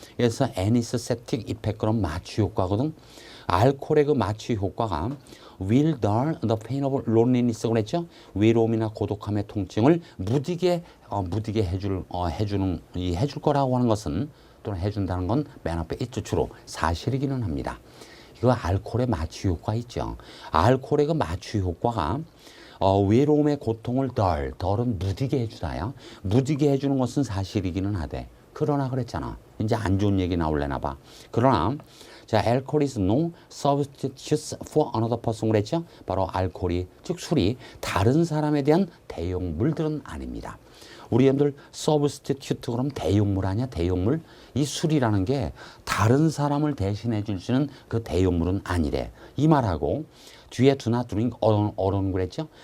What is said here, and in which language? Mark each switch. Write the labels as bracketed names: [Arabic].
[Korean] 그래서 anesthetic effect 그럼 마취 효과거든. [English] 알코올의 그 마취 효과가 will dull the pain of loneliness 그랬죠. [Korean] 외로움이나 고독함의 통증을 무디게 해줄 거라고 하는 것은 또는 해준다는 건 맨 앞에 있죠. 주로 사실이기는 합니다. 이거 알코올의 마취 효과 있죠. 알코올의 그 마취 효과가 외로움의 고통을 덜은 무디게 해주다요. 무디게 해주는 것은 사실이기는 하대. 그러나 그랬잖아. 이제 안 좋은 얘기 나올래나 봐. [English] 그러나 자, alcohol is no substitute for another person 그랬죠. [Korean] 바로 알코올이 즉 술이 다른 사람에 대한 대용물들은 아닙니다. 우리 여러분들 substitute 그럼 대용물 아니야? 대용물? 이 술이라는 게 다른 사람을 대신해 줄 수 있는 그 대용물은 아니래. 이 말하고 뒤에 [English] do not drink alone [Korean] 그랬죠?